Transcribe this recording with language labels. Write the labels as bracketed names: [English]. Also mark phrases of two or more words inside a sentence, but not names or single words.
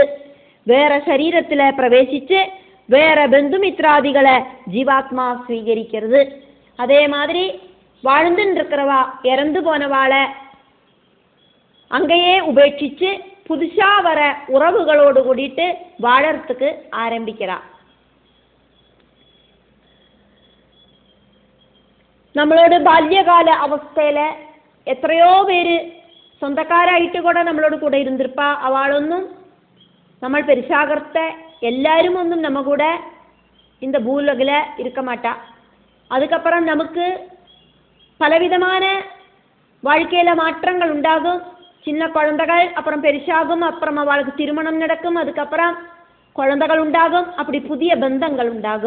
[Tamil] வேற சரீரத்துல பிரவேசிச்சு வேற பந்து மித்ராதிகளை ஜீவாத்மா ஸ்வீகரிக்கிறது. அதே மாதிரி வாழ்ந்துன்னு இருக்கிறவா இறந்து போனவாளை அங்கேயே உபேட்சிச்சு புதுசா வர உறவுகளோடு கூடிட்டு வாழறதுக்கு ஆரம்பிக்கிறா. [Malayalam] നമ്മളോട് ബാല്യകാല അവസ്ഥയില് എത്രയോ പേര് സ്വന്തക്കാരായിട്ട് കൂടെ നമ്മളോട് കൂടെ ഇരുന്നിരുപ്പാ. അവളൊന്നും നമ്മൾ പെരുസാകർത്തെ [Tamil] எல்லாரும் ஒன்றும் நம்ம கூட இந்த பூலகில் இருக்க மாட்டா. அதுக்கப்புறம் நமக்கு பலவிதமான வாழ்க்கையில் மாற்றங்கள் உண்டாகும். சின்ன குழந்தைகள் அப்புறம் பெருசாகும், அப்புறம் அவளுக்கு திருமணம் நடக்கும், அதுக்கப்புறம் குழந்தைகள் உண்டாகும், அப்படி புதிய பந்தங்கள் உண்டாகும்.